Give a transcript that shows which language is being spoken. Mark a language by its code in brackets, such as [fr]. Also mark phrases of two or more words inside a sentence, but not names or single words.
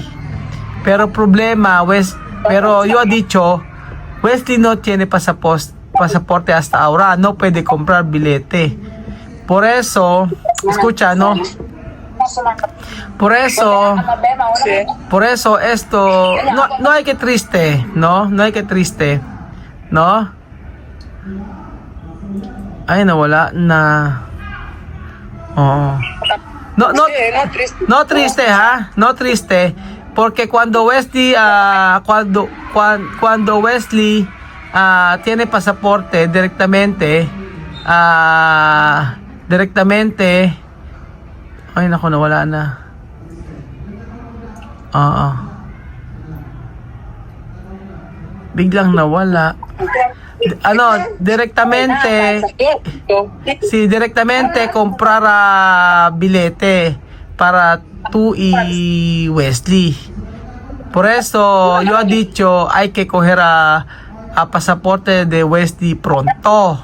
[es] Pero problema, pero yo he dicho, Wesley no tiene pasaporte hasta ahora, no puede comprar billete. Por eso, escucha, ¿no? Por eso, Sí. por eso esto, no hay que triste, ¿no? No hay que triste, ¿no? [tl] Ay, nawala na. [es] Oh. No, no, Sí, no, triste. no triste, ha? No triste. Porque cuando Wesley, cuando Wesley tiene pasaporte directamente, [tl] ay, naku, nawala na. Oo. Biglang nawala. Ano, [es] directamente, comprar bilete para tú y Wesley. Por eso yo he dicho hay que coger a pasaporte de Wesley pronto.